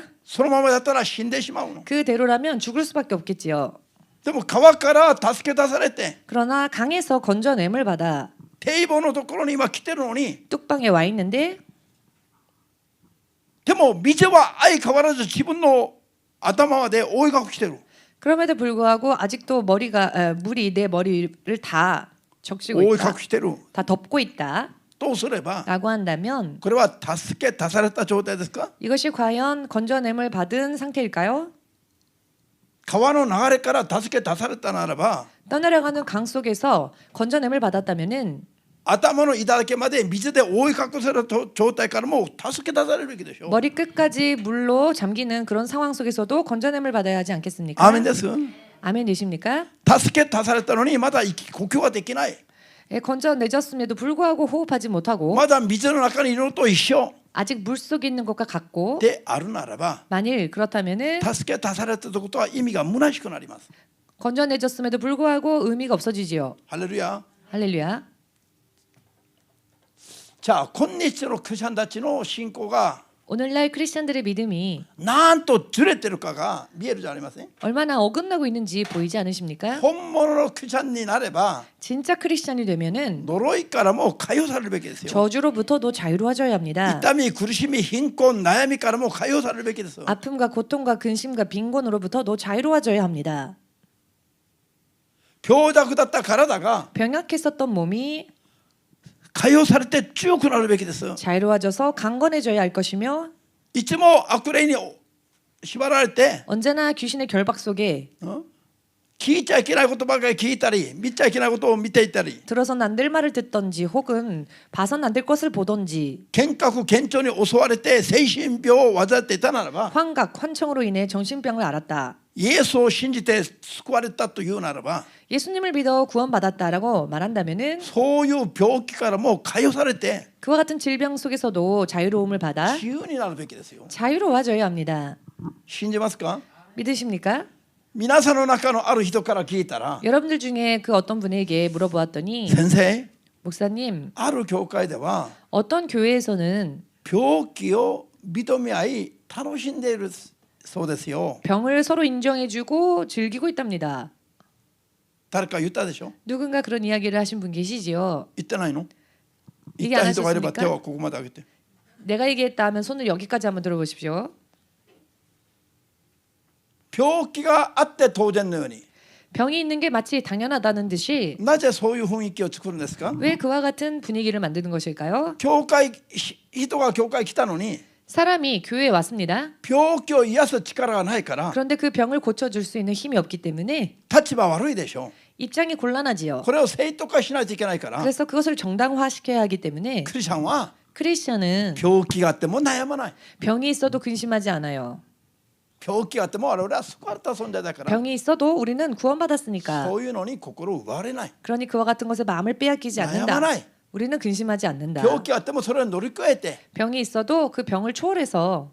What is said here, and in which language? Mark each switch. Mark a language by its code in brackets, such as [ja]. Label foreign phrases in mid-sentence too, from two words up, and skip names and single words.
[ja] そのままだったら死んでしまうの [ko] 그대로라면 죽을 수밖에 없겠지요. [ja] でも川から助け出されて [ko] 그러나 강에서 건져냄을 받아 [ja] 堤防のところに今来てるのに [ko] 뚝방에 와 있는데 [ja] でも水は相変わらず自分の頭まで覆い隠してる [ko] 그럼에도 불구하고 아직도 물이 내 머리를 다 적시고 [ja] 覆い [ko] 있다. [ja] 隠してる [ko] 다 덮고 있다. [ja] とすれば [ko] 라고 한다면 [ja] これは助け出された状態ですか [ko] 이것이 과연 건져냄을 받은 상태일까요? [ja] 川の流れから助け出されたならば [ko] 떠내려가는 강 속에서 건져냄을 받았다면은 [ja] 頭の板だけまで水で覆い隠された状態からも助け出されるべきでしょ [ko] 머리 끝까지 물로 잠기는 그런 상황 속에서도 건져냄을 받아야 하지 않겠습니까? [ja] アーメンです [ko] 아멘이십니까? [ja] 助け出されたのにまだ呼吸ができない [ko] 예, 건져내졌음에도 불구하고 호흡하지 못하고 [ja] まだ水の中にいるのと一緒 [ko] 아직 물 속에 있는 것과 같고 [ja] であるならば [ko] 만일 그렇다면은 [ja] 助け出されたということは意味が虚しくなります [ko] 건져내졌음에도 불구하고 의미가 없어지지요. [ja] ハレルヤ [ko] 할렐루야. [ja] じゃあ今日のクリスチャンたちの信仰が [ko] 오늘날 크리스천들의 믿음이 [ja] なんとずれてるかが見えるじゃありません [ko] 얼마나 어긋나고 있는지 보이지 않으십니까? [ja] 本物のクリスチャンになれば [ko] 진짜 크리스천이 되면은 [ja] 呪いからも解放されるべきですよ [ko] 저주로부터도 자유로워져야 합니다. [ja] 痛み苦しみ貧困悩みからも解放されるべきです [ko] 아픔과 고통과 근심과 빈곤으로부터도 자유로워져야 합니다. [ja] 病弱だった体が [ko] 병약했었던 몸이 [ja] 解放されて強くなるべきです [ko] 자유로워져서 강건해져야 할 것이며 [ja] いつも悪霊に縛られて [ko] 언제나 귀신의 결박 속에 [ja] 聞いちゃいけないことばかり聞いたり見ちゃいけないことを見ていたり [ko] 들어선 안 될 말을 듣던지 혹은 봐선 안 될 것을 보던지 [ja] 幻覚幻聴に襲われて精神病を患っていたならば [ko] 환각, 환청으로 인해 정신병을 앓았다. [ja] イエスを信じて救われたというならば [ko] 예수님을 믿어 구원받았다라고 말한다면은 [ja] そういう病気からも解放されて [ko] 그와 같은 질병 속에서도 자유로움을 받아 [ja] 自由になるべきですよ [ko] 자유로워져야 합니다. [ja] 信じますか [ko] 믿으십니까? [ja] 皆さんの中のある人から聞いたら [ko] 여러분들 중에 그 어떤 분에게 물어보았더니 [ja] 先生 [ko] 목사님 [ja] ある教会では [ko] 어떤 교회에서는 [ja] 病気を認め合い楽しんでいるそうですよ [ko] 병을 서로 인정해주고 즐기고 있답니다. [ja] 誰か言ったでしょ [ko] 누군가 그런 이야기를 하신 분 계시지요. [ja] 言ってないの [ko] 얘기 [ja] 言っ [ko] 안 [ja] た人がいれば [ko] 하셨습니까? [ja] 手をここまで上げて [ko] 내가 얘기했다 하면 손을 여기까지 한번 들어보십시오. [ja] 病気があって当然のように [ko] 병이 있는 게 마치 당연하다는 듯이 [ja] なぜそういう雰囲気を作るんですか [ko] 왜 그와 같은 분위기를 만드는 것일까요? [ja] 教会人が教会来たのに [ko] 사람이 교회에 왔습니다. [ja] 病気を癒す力がないから [ko] 그런데 그 병을 고쳐줄 수 있는 힘이 없기 때문에 [ja] 立場悪いでしょ [ko] 입장이 곤란하지요. [ja] これを正当化しないといけないから [ko] 그래서 그것을 정당화시켜야 하기 때문에 [ja] クリスチャンは [ko] 크리스천은 [ja] 病気があっても悩まない [ko] 병이 있어도 근심하지 않아요. [ja] 病気があっても我々は救われた存在だから [ko] 병이 있어도 우리는 구원받았으니까. [ja] そういうのに心を奪われない [ko] 그러니 그와 같은 것에 마음을 빼앗기지 않는다. [ja] 悩まない [ko] 우리는 근심하지 않는다. [ja] 病気があってもそれを乗り越えて [ko] 병이 있어도 그 병을 초월해서